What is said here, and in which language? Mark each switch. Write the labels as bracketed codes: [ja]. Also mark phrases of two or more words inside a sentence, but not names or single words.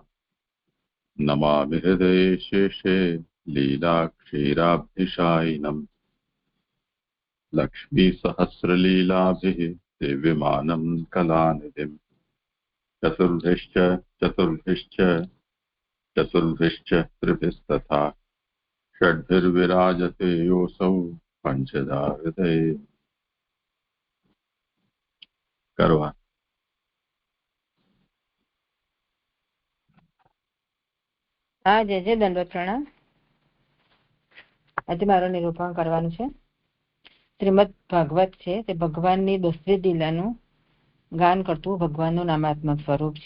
[sa] नमामि हृदये शेषे लीलाक्षीराब्धिशायिनम् लक्ष्मीसहस्रलीलाभिः दिव्यमानं कलानिधिम्। चतुर्भिश्च चतुर्भिश्च चतुर्भिश्च त्रिभिस्तथा षड्भिर्विराजते योऽसौ पञ्चधा हृदये। [gu] કરવા જય જય દંડવત પ્રણામ. આજે મારું નિરૂપણ કરવાનું છે. શ્રીમદ ભાગવત છે તે ભગવાનની 10મી લીલાનું ગાન કરતું ભગવાનનું નામાત્મક સ્વરૂપ છે.